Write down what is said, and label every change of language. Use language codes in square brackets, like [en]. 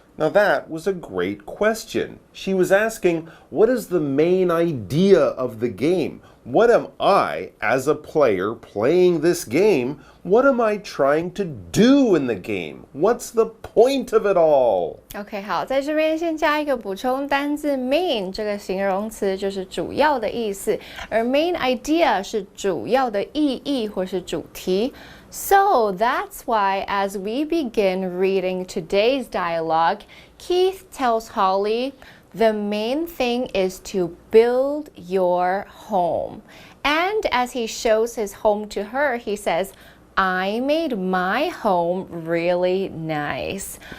[en] Now that was a great question. She was asking, what is the main idea of the game? What am I, as a player playing this game, what am I trying to do in the game? What's the point of it all? [zh] OK, 好，在这边先加一个补充单字 main 这个形容词就是主要的意思，而 main idea 是主要的意义或是主题。 [en] So that's why as we begin reading today's dialogue, Keith tells Holly, the main thing is to build your home. And as he shows his home to her, he says, I made my home really nice.